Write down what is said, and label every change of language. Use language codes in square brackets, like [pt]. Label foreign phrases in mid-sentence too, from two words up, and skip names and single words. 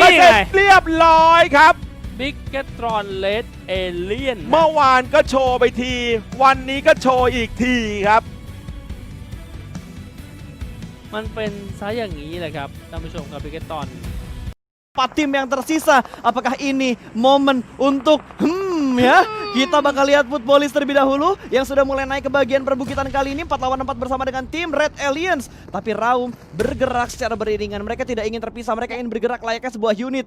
[th] ลายเซน ไง เรียบร้อยครับ บิ๊กเกตรอนเลสเอเลียน เมื่อวานก็โชว์ไปที วันนี้ก็โชว์อีกทีครับ มันเป็นซะอย่างนี้แหละครับท่านผู้ชมครับบิ๊กเกตรอน [id] 4 tim yang tersisa. Apakah ini momen untuk kita bakal lihat Footballist terlebih dahulu yang sudah mulai naik ke bagian perbukitan kali ini 4 lawan 4 bersama dengan tim Red Aliens. Tapi Raum bergerak secara beriringan. Mereka tidak ingin terpisah, mereka ingin bergerak layaknya sebuah unit.